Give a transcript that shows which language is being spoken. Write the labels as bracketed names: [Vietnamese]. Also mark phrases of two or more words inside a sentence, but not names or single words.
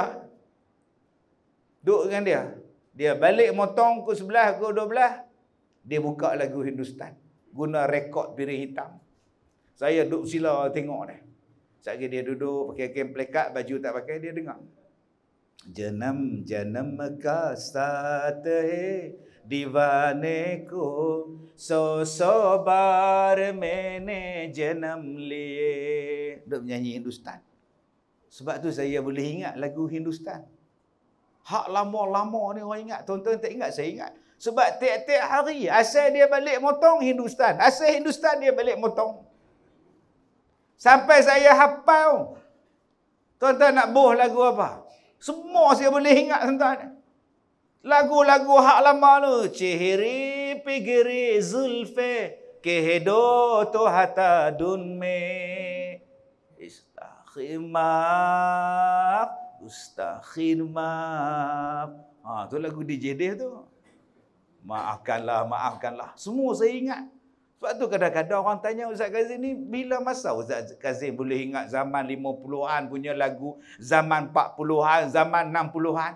[Malay] Duduk dengan dia. Dia balik motong pukul 11, pukul 12. Dia buka lagu Hindustan. Guna rekod piring hitam. Saya duduk sila tengok dia. Sekali dia duduk pakai kain plekat, baju tak pakai, dia dengar. [Hindi] जनम जनम का साथ है दीवाने को 100 बार मैंने जन्म लिए. [Malay] Duk menyanyi Hindustan. Sebab tu saya boleh ingat lagu Hindustan. Hak lama-lama ni orang ingat. Tuan-tuan tak ingat, saya ingat. Sebab tiap-tiap hari asal dia balik motong Hindustan. Asal Hindustan dia balik motong. Sampai saya hafal. Tuan-tuan nak boh lagu apa? Semua saya boleh ingat, tuan-tuan. Lagu-lagu hak lama tu. [Hindi] चेहरे पे गिरे ज़ुल्फ़ें कह दो तो हटा दूँ मैं [Malay] istaghfir maaf ustaghfir maaf. Tu lagu DJ Deh tu. Maafkanlah, maafkanlah. Semua saya ingat. Sebab tu kadang-kadang orang tanya Ustaz Kazim ni, bila masa Ustaz Kazim boleh ingat zaman 50-an punya lagu, zaman 40-an, zaman 60-an.